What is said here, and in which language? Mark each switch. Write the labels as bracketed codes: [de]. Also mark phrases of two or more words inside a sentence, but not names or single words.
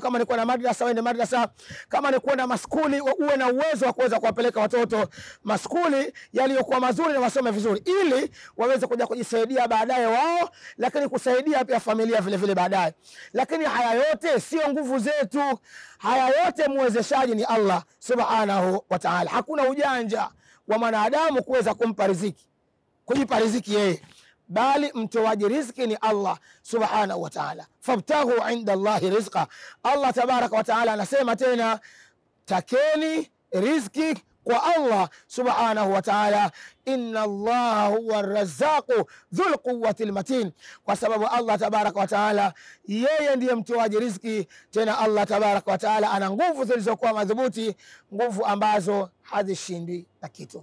[sw] Kama ni kwenda madrasa, uende madrasa. Kama ni kwenda maskuli, uwe na uwezo wa kuweza kuwapeleka watoto maskuli yaliyokuwa mazuri na wasome vizuri, ili waweze kuja kujisaidia baadaye wao, lakini kusaidia pia familia vile vile baadaye. Lakini haya yote sio nguvu zetu, haya yote muwezeshaji ni Allah [ar] سبحانه وتعالى. [sw] Hakuna ujanja wa mwanadamu kuweza kumpa riziki, kujipa riziki yeye. bali mtoaji riziki ni Allah [ar] سبحانه وتعالى. فابتغوا عند الله الرزق. [sw] Allah [ar] تبارك وتعالى [sw] anasema tena, takeni riziki kwa Allah [ar] سبحانه وتعالى, إن الله هو الرزاق ذو القوة المتين, [sw] kwa sababu Allah [ar] تبارك وتعالى [sw] yeye ndiye mtoaji riziki. Tena Allah [ar] تبارك وتعالى [sw] ana nguvu zilizokuwa madhubuti, nguvu ambazo hazishindwi na kitu.